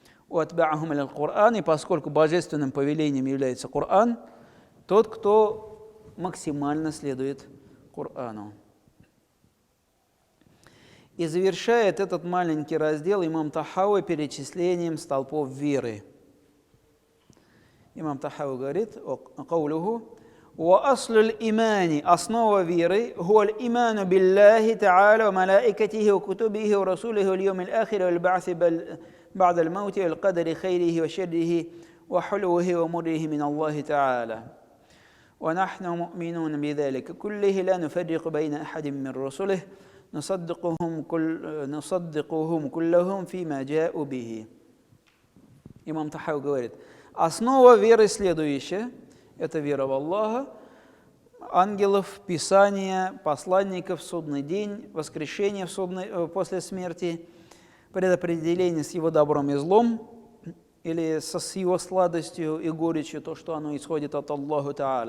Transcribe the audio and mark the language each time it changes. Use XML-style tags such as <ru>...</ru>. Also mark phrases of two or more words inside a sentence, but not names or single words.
<ru>И поскольку божественным повелением является Коран, тот, кто максимально следует Корану. И завершает этот маленький раздел имам Тахави перечислением столпов веры. Имам Тахави говорит, «Каулуху,</ru> <ar>وأصل الإيمان</ar> <ru>основа веры</ru> <ar>هو الإيمان بالله تعالى وملائكته وكتبه ورسوله واليوم الآخر والبعث بعد الموت والقدر خيره وشره وحلوه ومره من الله تعالى ونحن مؤمنون بذلك كله لا نفرق بين أحد من رسله نصدقهم كلهم فيما جاءوا به».</ar> <ru>Имам Тахави говорит, основа веры следующая. Это вера в Аллаха, ангелов, Писания, посланников, судный день, воскрешение после смерти, предопределение с его добром и злом, или с его сладостью и горечью, то, что оно исходит от Аллаху Та'аля.</ru>